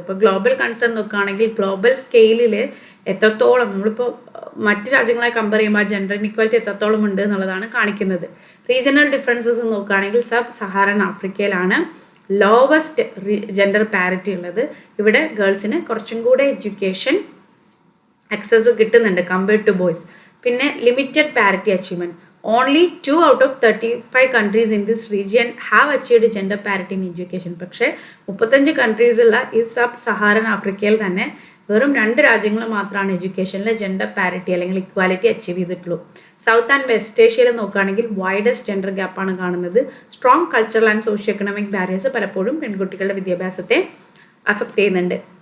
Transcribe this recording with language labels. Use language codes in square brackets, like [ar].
[ml] ഇപ്പോൾ global concern നോക്കുകയാണെങ്കിൽ global സ്കെയിലിൽ എത്രത്തോളം നമ്മളിപ്പോൾ മറ്റ് രാജ്യങ്ങളെ കമ്പയർ ചെയ്യുമ്പോൾ ജെൻഡർ ഇൻഇക്വാലിറ്റി എത്രത്തോളം ഉണ്ട് എന്നുള്ളതാണ് കാണിക്കുന്നത്. റീജിയണൽ ഡിഫറൻസസ് നോക്കുകയാണെങ്കിൽ sub Saharan ആഫ്രിക്കയിലാണ് lowest gender parity ഉള്ളത്. ഇവിടെ ഗേൾസിന് കുറച്ചും കൂടെ എഡ്യൂക്കേഷൻ ആക്സസ് കിട്ടുന്നുണ്ട് കമ്പയർഡ് ടു ബോയ്സ്. പിന്നെ limited parity achievement. [en] Only 2 out of 35 countries in this region have achieved gender parity in education. [ml] പക്ഷേ 35 കൺട്രീസുള്ള ഈ സബ് സഹാറൻ ആഫ്രിക്കയിൽ തന്നെ വെറും 2 രാജ്യങ്ങൾ മാത്രമാണ് എഡ്യൂക്കേഷനിൽ ജെൻഡർ പാരിറ്റി അല്ലെങ്കിൽ ഇക്വാലിറ്റി അച്ചീവ് ചെയ്തിട്ടുള്ളൂ. സൗത്ത് ആൻഡ് വെസ്റ്റ് ഏഷ്യയിൽ നോക്കുകയാണെങ്കിൽ വൈഡസ്റ്റ് ജെൻഡർ ഗ്യാപ്പാണ് കാണുന്നത്. Strong cultural and socio economic barriers പലപ്പോഴും പെൺകുട്ടികളുടെ വിദ്യാഭ്യാസത്തെ അഫക്റ്റ് ചെയ്യുന്നുണ്ട്.